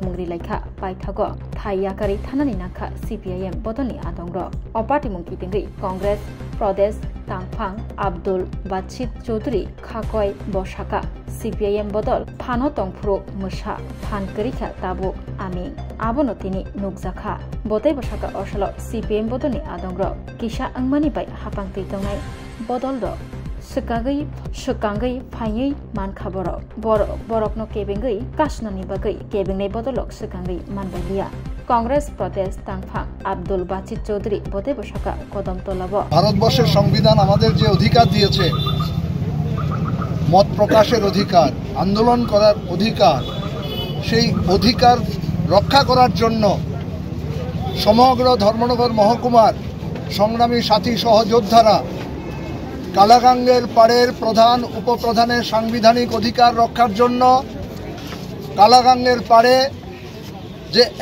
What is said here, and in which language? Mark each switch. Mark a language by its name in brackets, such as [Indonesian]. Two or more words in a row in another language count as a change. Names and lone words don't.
[Kok Borok] मुंग्रि लाइखा पाइथागो थाई याकारि थानानि नाखा सीपीआईएम बदलनि आदंग्र अपार्टी मुंखि तिंगै कांग्रेस प्रदेश तांफां आब्दुल बाचित चौधरी खाकय बसाका सीपीआईएम बदल फानो तंफ्रु मुसा फानकरिखा ताबुक आमी आबोनो तिनि नुकजाखा बतै बसाका असल सीपीएम बदलनि आदंग्र किसा अंगमानि बाय हापांति तंनाय बदल द सकांगै फायै मानखाबर बरकनो केबेंगै कासनानि बागै केबेंनाय बदलक सकांगै मानबायलिया कांग्रेस प्रदेश तांफां आब्दुल बाचित चौधरी बतै बसाका कदमतलाब [Bangla] ভারতবর্ষের সংবিধান আমাদের যে অধিকার দিয়েছে মত প্রকাশের অধিকার আন্দোলন করার অধিকার সেই অধিকার রক্ষা করার জন্য সমগ্র ধর্মনগর মহকুমার সংগ্রামী সাথী সহযোদ্ধারা কালাগাঙ্গের পাড়ের প্রধান উপপ্রধানের সাংবিধানিক অধিকার রক্ষার জন্য কালাগাঙ্গের পাড়ে যে